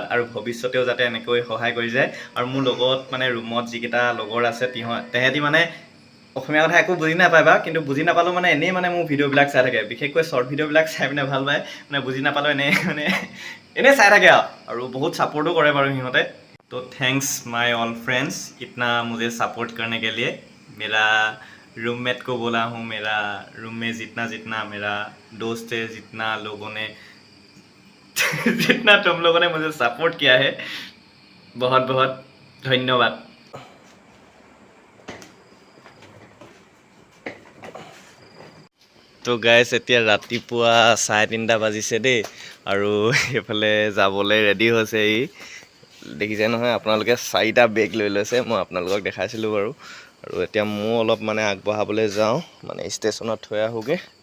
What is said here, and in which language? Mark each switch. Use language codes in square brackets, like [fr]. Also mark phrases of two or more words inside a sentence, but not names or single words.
[as] আৰু ভৱিষ্যতেও যাতে এনেকৈ সহায় কৰি যায়। আৰু মোৰ লগত মানে ৰুমত যিকেইটা লগৰ আছে তেহেঁতি মানে অসমীয়া কথা একো বুজি নাপায় বা, কিন্তু বুজি নাপালেও মানে এনেই মানে মোৰ ভিডিঅ'বিলাক চাই থাকে, বিশেষকৈ শ্বৰ্ট ভিডিঅ'বিলাক চাই পিনে ভাল পায়। মানে বুজি নাপালেও এনেই চাই থাকে আৰু বহুত ছাপোৰ্টো কৰে বাৰু সিহঁতে। [hi] তো [en] thanks my all friends [hi] इतना मुझे सपोर्ट करने के लिए। मेरा रूममेट को बोला हूँ, मेरा रूम में जितना मेरा दोस्त है, जितना तुम लोगों ने मुझे सपोर्ट किया है, बहुत बहुत धन्यवाद। [as] তো গাইজ এতিয়া ৰাতিপুৱা 3:30 বাজিছে দেই। আৰু এইফালে যাবলৈ ৰেডি হৈছে ই, দেখিছে নহয় আপোনালোকে। 4টা বেগ লৈ লৈছে, মই আপোনালোকক দেখাইছিলোঁ বাৰু। আৰু এতিয়া ময়ো অলপ মানে আগবঢ়াবলৈ যাওঁ, মানে ষ্টেচনত থৈ আহোঁগৈ।